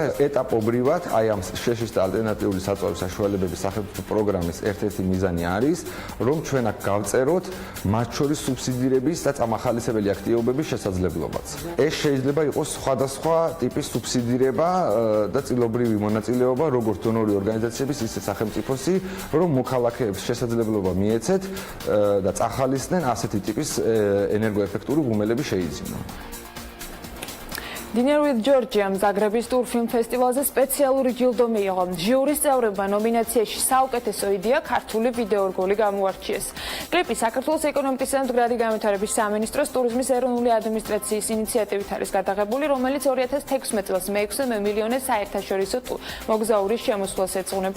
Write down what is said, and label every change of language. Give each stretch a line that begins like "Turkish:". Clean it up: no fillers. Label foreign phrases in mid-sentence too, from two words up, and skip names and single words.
Georgian: ეტაპობრივად აი ამ შეშის და ალტერნატიული საწვავის საშუალებების სახელმწიფო პროგრამის ერთ-ერთი მიზანი არის, რომ ჩვენ აქ გავწეროთ მათ შორის სუბსიდირების და წამახალისებელი აქტივობების შესაძლებლობაც. ეს შეიძლება იყოს სხვადასხვა ტიპის სუბსიდირება და წილობრივი მონაწილეობა როგორც დონორი ორგანიზაციების, ისე სახელმწიფოსი, რომ მოქალაქეებს შესაძლებლობა მიეცეთ და წახალისდნენ ასეთი ტიპის ენერგოეფექტური ღუმელები შეიძინონ. Dinner with Georgia ზაგრების ტურფილმ ფესტივალზე სპეციალური ჯილდო მიიღო. ჟიურის წევრებმა ნომინაციაში საუკეთესო იდეა ქართული ვიდეორგოლი გამოარჩიეს. კლიპი საქართველოს ეკონომიკისა და მდგრადი განვითარების სამინისტროს ტურიზმის ეროვნული ადმინისტრაციის ინიციატივით არის გადაღებული, რომელიც 2016 წელს მე-6 მილიონე საერთაშორისო მოგზაურის შემოსვლას ეძღვნება.